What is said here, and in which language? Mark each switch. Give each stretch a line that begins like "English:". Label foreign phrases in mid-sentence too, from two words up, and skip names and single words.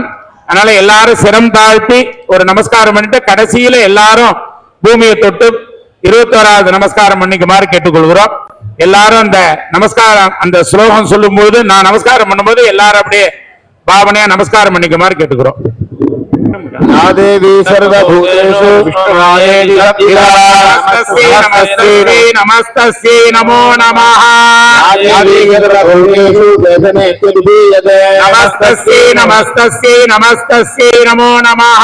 Tamil: அதனால எல்லாரும் சிரம் தாழ்த்தி ஒரு நமஸ்காரம் பண்ணிட்டு கடைசியில எல்லாரும் பூமியை தொட்டு 21வது நமஸ்காரம் பண்ணிக்குமாறு கேட்டுக்கொள்கிறோம். எல்லாரும் அந்த நமஸ்காரம் அந்த ஸ்லோகம் சொல்லும் போது நான் நமஸ்காரம் பண்ணும்போது எல்லாரும் அப்படியே பாவனையா நமஸ்காரம் பண்ணிக்குமாறு கேட்டுக்கிறோம்.
Sanskrit: या देवी सर्वभूतेषु विष्णुरायेति नमस्तस्यै नमस्तस्यै नमो नमः। या देवी सर्वभूतेषु वेदनेत्यभिधीयते नमस्तस्यै नमस्तस्यै नमस्तस्यै नमो नमः।